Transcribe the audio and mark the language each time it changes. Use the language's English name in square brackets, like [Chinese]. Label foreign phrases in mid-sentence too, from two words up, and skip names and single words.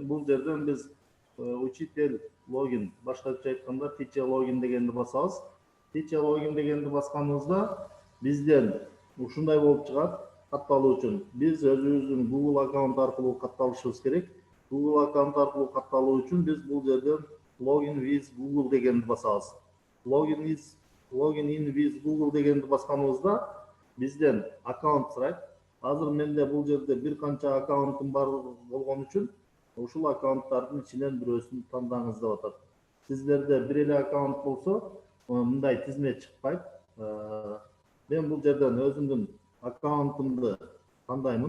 [Kyrgyz] Бул жерден биз учитель логин, башкача айтканда [English] teacher логин [Kyrgyz] дегенди басабыз. Teacher логин дегенди басканыбызда бизден ушундай болуп чыгат. Катталуу үчүн биз өзүбүздүн Google аккаунт аркылуу катталышыбыз керек. Google аккаунт аркылуу катталуу үчүн биз бул жерден [English] login with Google [Kyrgyz] дегенди басабыз. [English] Login in with Google [Kyrgyz] дегенди басканыбызда бизден аккаунт сурайт. Азыр менде бул жерде бир канча аккаунтум бар болгон үчүн ушул аккаунттардын ичинен бирөөсүн тандаңыз деп атат. Сиздерде бир эле аккаунт болсо, мындай тизме чыкпайт. Мен бул жерден өзүмдүн аккаунтумду тандаймын.